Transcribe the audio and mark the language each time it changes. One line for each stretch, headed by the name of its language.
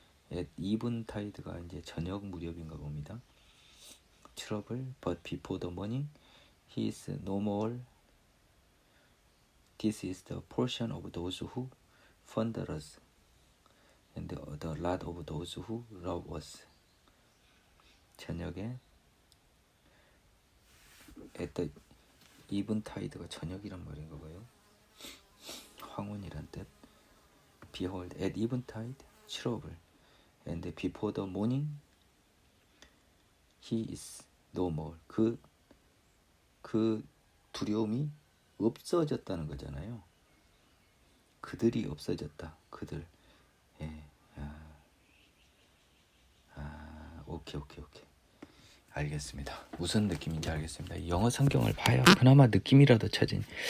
English: at eventide
Korean: 가 이제 저녁 무렵인가 봅니다.
English: trouble but before the morning he is no more. This is the portion of those who fund us and the lot of those who love us.
Korean: 저녁에
English: at the eventide
Korean: 가 저녁이란 말인가 봐요. 황혼이란 뜻.
English: Behold at eventide trouble and before the morning he is no more.
Korean: 그 두려움이 없어졌다는 거잖아요. 그들이 없어졌다. 그들. 예. 오케이. 알겠습니다. 무슨 느낌인지 알겠습니다. 영어 성경을 봐야 그나마 느낌이라도 찾으니.